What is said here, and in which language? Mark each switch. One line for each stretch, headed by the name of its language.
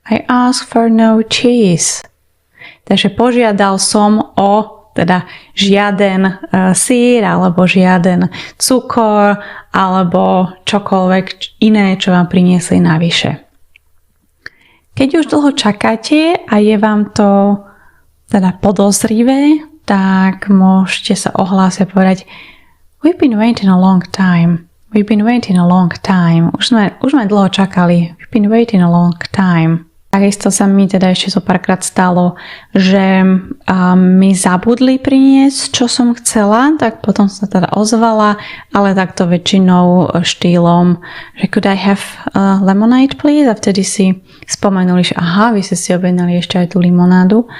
Slovak: I asked for no cheese. Takže požiadal som o teda žiaden syr alebo žiaden cukor alebo čokoľvek iné, čo vám priniesli navyše. Keď už dlho čakáte a je vám to teda podozrivé, tak môžete sa ohlásiť a povedať we've been waiting a long time.
English: We've been waiting a long time. Už sme dlho čakali. We've been waiting a long time.
Slovak: Takisto sa mi teda ešte zo párkrát stalo, že mi zabudli priniesť, čo som chcela, tak potom som sa teda ozvala, ale takto väčšinou štýlom, že could I have lemonade please? A vtedy si spomenuli, že aha, vy ste si objednali ešte aj tú limonádu.